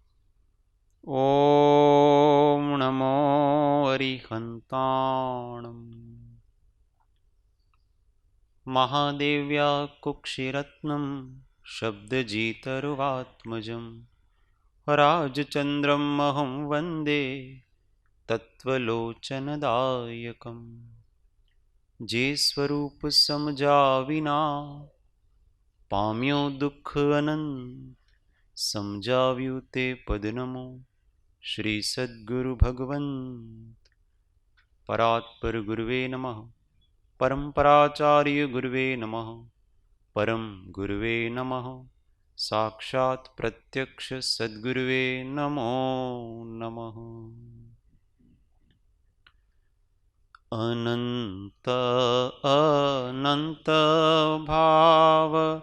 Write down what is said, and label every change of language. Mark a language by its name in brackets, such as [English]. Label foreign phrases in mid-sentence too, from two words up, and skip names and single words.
[Sanskrit] ॐ नमो अरिहन्ताणम् महादेव्या कुक्षिरत्नं शब्दजितरुवात्मजं राजचन्द्रम् अहं वन्दे तत्त्वलोचनदायकम् [Gujarati] જે સ્વરૂપ સમઝા વિના પામ્યો દુઃખ અનંત समझाव्યું તે પદ નમો શ્રી સદ્ગુરુ ભગવંત [Sanskrit] પરાત્પર ગુરુવે નમઃ પરંપરાચાર્ય ગુરુવે નમઃ પરમ ગુરુવે નમઃ સાક્ષાત પ્રત્યક્ષ સદ્ગુરુવે નમો નમઃ [Gujarati] અનંત અનંત ભાવ